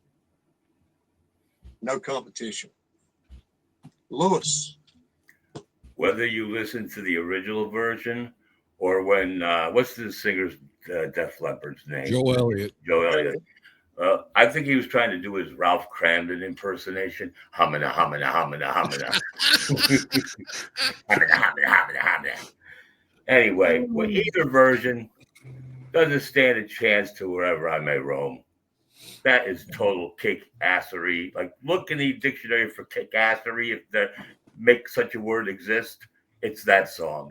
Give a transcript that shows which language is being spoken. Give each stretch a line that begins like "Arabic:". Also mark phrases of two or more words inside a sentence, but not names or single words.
English: No competition. Lewis. Whether you listen to the original version or when, what's the singer's Def Leppard's name? Joe Elliott. Joe Elliott. I think he was trying to do his Ralph Cramden impersonation. Humana, humana, humana, humana. Humana, humana, humana, humana. Anyway, well, either version doesn't stand a chance to Wherever I May Roam. That is total kick-assery. Like, look in the dictionary for kick-assery. If that make such a word exist, it's that song.